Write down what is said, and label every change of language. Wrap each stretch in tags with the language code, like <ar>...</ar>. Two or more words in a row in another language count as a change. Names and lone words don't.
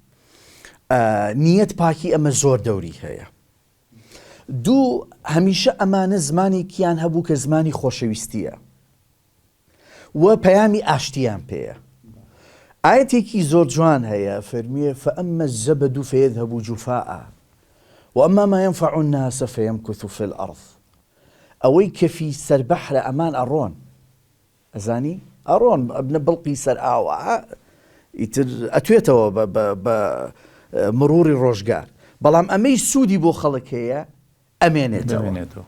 <ckb>نیەت پاکی ئەمە زۆر دەوری هەیە. دوو، هەمیشە ئەمانە زمانێکیان هەبوو کە زمانی خۆشەویستیە و پەیامی ئاشتیان پێیە. ئاەتێکی زۆر جوان هەیە فەرمیێ</ckb> <ar>فەئەمە الزەبەد فەیەذهەب جوفاء وەئەما ما ينفع الناس فيمكث في الأرض.</ar> <ckb>ئەوەی کەفی سەربەحرە ئەمان ئەڕۆن، ئەزانی ئەڕۆن ئەبنە بڵقی سەر ئاوە ئیتر ئەتوێتەوە بە مروری ڕۆژگار، بەڵام ئەمەی سوودی بۆ خەڵک هەیە ئەمێنێتەوە.</ckb>